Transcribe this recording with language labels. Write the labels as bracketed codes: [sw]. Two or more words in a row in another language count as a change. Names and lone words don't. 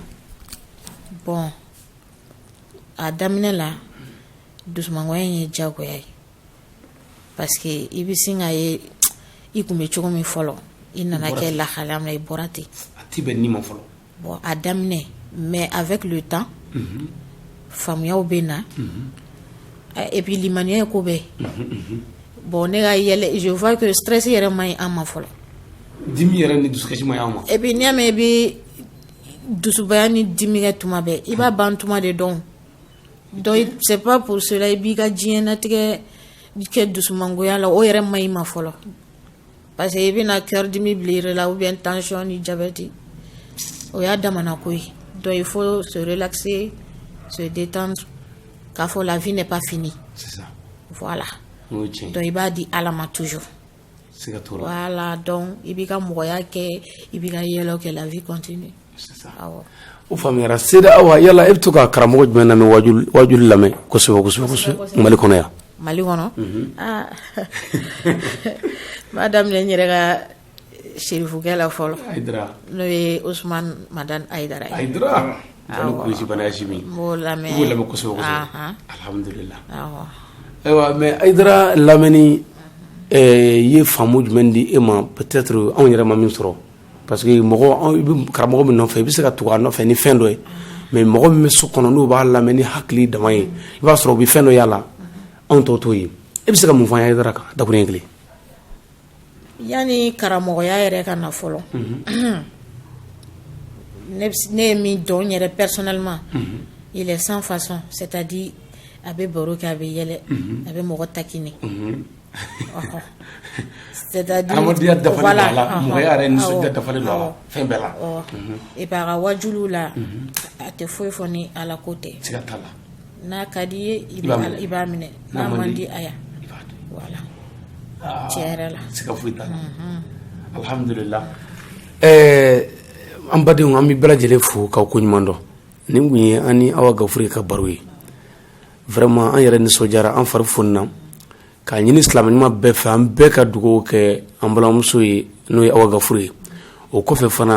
[bm] bon a daminɛ la dusumangoya in ye diyagoya ye [fr] parce que [bm] i bɛ sin ka ye i kun bɛ cogo min fɔlɔ i nana kɛ lahalaya min na i bɔra ten a ti bɛn ni ma fɔlɔ bon a daminɛ [fr] mais avec le temps [bm] faamuyaw bɛ na [fr] et puis [bm] limaniya ye ko bɛɛ bon ne ka yɛlɛ [fr] je vois que [bm] stress yɛrɛ man ɲi an ma fɔlɔ dimi yɛrɛ ni dusukasi ma y'an ma [fr] et puis [bm] n'i y'a mɛn i bɛ dusubaya ni dimi kɛ tuma bɛɛ i b'a ban tuma de dɔn [fr] donc c'est pas pour cela [bm] i b'i ka diɲɛnatigɛ kɛ dusumangoya la o yɛrɛ man ɲi ma fɔlɔ [fr] parce que [bm] i bɛna cœur dimi bila i yɛrɛ la [fr] ou bien [bm] tension ni diabète o y'a damana ko ye [fr] donc il faut se relaxer se détendre [bm] k'a fɔ [fr] la vie n'est pas finie c'est ça voilà donc [bm] i b'a di ala ma toujours [fr] voilà donc [bm] i b'i ka mɔgɔya kɛ i b'i ka yɛlɛw kɛ [fr] la vie continue c'est ça [bm] awɔ o faamuyara Seda awa yala e bɛ to ka karamɔgɔ jumɛn lamɛn wajuli lamɛn kosɛbɛ Mali kɔnɔ yan Mali kɔnɔ ah m'a daminɛ n yɛrɛ ka serifukɛ la fɔlɔ n'o ye Usman Madan Aidara ye m'o lamɛn kosɛbɛ alhamdulillah ayiwa mais Aidara lamɛnni ye faamu jumɛn di e ma peut-être anw yɛrɛ ma min sɔrɔ [fr] parce que [bm] mɔgɔ karamɔgɔ min nɔfɛ i bɛ se ka tugu a nɔfɛ ni fɛn dɔ ye mais mɔgɔ min bɛ so kɔnɔ n'o b'a lamɛn ni hakili dama ye i b'a sɔrɔ u bɛ fɛn dɔ y'a la anw tɔw t'o ye e bɛ se ka mun fɔ an ye Aidara kan dakuruɲɛ kelen yani karamɔgɔya yɛrɛ ka na fɔlɔ ne ye min dɔn n yɛrɛ [fr] personnellement il est sans façon c'est-à-dire [bm] a bɛ baro kɛ a bɛ yɛlɛ a bɛ mɔgɔ takini [fr] c'est-à-dire voilà [bm] mɔgɔya yɛrɛ nisɔndiya dafalen don a la fɛn bɛɛ la [fr] et puis [bm] a ka wajuliw la a tɛ foyi fɔ ni ala ko tɛ siga t'a la n'a ka di ye i b'a minɛ n'a man di a ya voilà tiɲɛ yɛrɛ la siga foyi t'a la alhamdulillah an badenw an bɛ bɛɛ lajɛlen fo k'aw ko ɲuman dɔn nin kun ye an ni Awa Gafure ka baro ye vraiment an yɛrɛ nisɔndiyara an fari fonina k'a ɲini silamɛ ɲuman bɛɛ fɛ an bɛɛ ka dugawu kɛ an balimamuso ye n'o ye Awa Gafure ye o kɔfɛ fana